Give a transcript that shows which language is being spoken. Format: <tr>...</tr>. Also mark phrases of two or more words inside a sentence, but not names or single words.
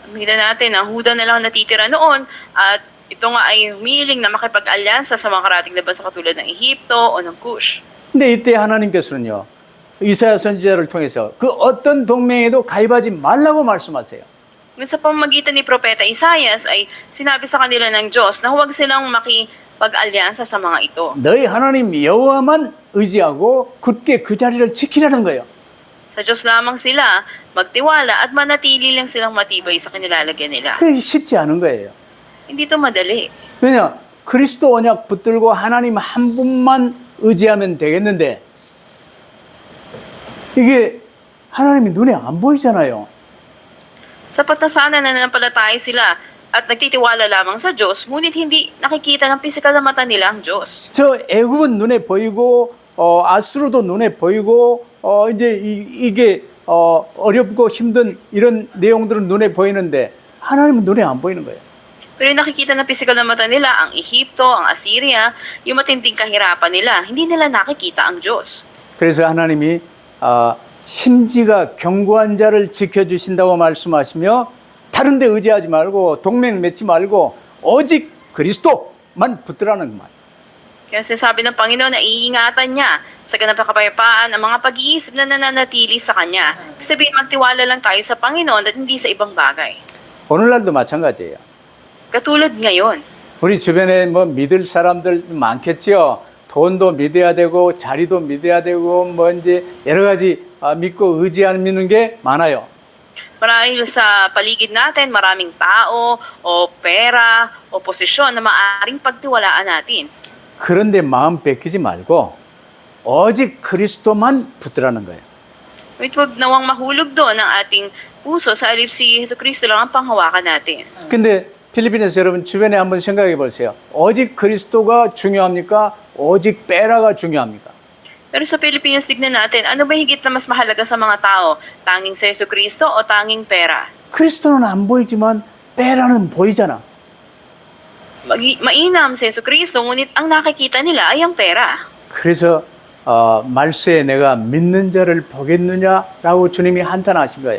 <tl>Makita natin na Huda na lang natitira noon at ito nga ay humiling na makipag-alyansa sa mga karating na bansa katulad ng Ehipto o ng Cush.</tl> <ko>근데 이때 하나님께서는요, 이사야 선지자를 통해서 그 어떤 동맹에도 가입하지 말라고 말씀하세요.</ko> <tl>Ngunit sa pamamagitan ni Propeta Isaias ay sinabi sa kanila ng Diyos na huwag silang makipag-alyansa sa mga ito.</tl> <ko>너희 하나님 여호와만 의지하고 굳게 그 자리를 지키라는 거예요.</ko> <tl>Sa Diyos lamang sila magtiwala at manatili lang silang matibay sa kinilalagyan nila.</tl> <ko>그게 쉽지 않은 거예요.</ko> <tl>Hindi ito madali.</tl> <ko>왜냐? 그리스도 언약 붙들고 하나님 한 분만 의지하면 되겠는데 이게 하나님이 눈에 안 보이잖아요.</ko> <tl>Sapat na sana na nanampalataya sila at nagtitiwala lamang sa Diyos, ngunit hindi nakikita ng pisikal na mata nila ang Diyos.</tl> <ko>저 애굽은 눈에 보이고 아수르도 눈에 보이고 이제 이게 어렵고 힘든 이런 내용들은 눈에 보이는데 하나님은 눈에 안 보이는 거예요.</ko> <tl>Pero yung nakikita ng pisikal na mata nila, ang Ehipto, ang Assyria, yung matinding kahirapan nila, hindi nila nakikita ang Diyos.</tl> <ko>그래서 하나님이 심지가 견고한 자를 지켜주신다고 말씀하시며 다른 데 의지하지 말고 동맹 맺지 말고 오직 그리스도만 붙들라는 말.</ko> <tl>Kaya sinasabi ng Panginoon na iingatan niya sa ganap na kapayapaan ang mga pag-iisip na nananatili sa Kanya. Ibig sabihin, magtiwala lang tayo sa Panginoon at hindi sa ibang bagay.</tl> <ko>오늘날도 마찬가지예요.</ko> <tl>Katulad ngayon,</tl> <ko>우리 주변에 뭐 믿을 사람들 많겠죠. 돈도 믿어야 되고 자리도 믿어야 되고 뭐 이제 여러 가지 믿고 의지하는 게 많아요.</ko> <tl>marahil sa paligid natin, maraming tao, o pera, o posisyon na maaaring pagtiwalaan natin.</tl> <ko>그런데 마음 뺏기지 말고 오직 그리스도만 붙들라는 거예요.</ko> <tl>Huwag nawang mahulog doon ang ating puso sa alip si Jesucristo lang ang panghawakan natin.</tl> <ko>근데 필리핀에서 여러분 주변에 한번 생각해 보세요. 오직 그리스도가 중요합니까? 오직 베라가 중요합니까?</ko> <tl>Pero sa Pilipinas, tignan natin, ano ba higit na mas mahalaga sa mga tao? Tanging sa Jesucristo o tanging pera?</tl> <ko>그리스도는 안 보이지만 베라는 보이잖아.</ko> <tl>Mainam sa Jesucristo, ngunit ang nakikita nila ay ang pera.</tl> <ko>그래서 말세에 내가 믿는 자를 보겠느냐라고 주님이 한탄하신 거예요.</ko>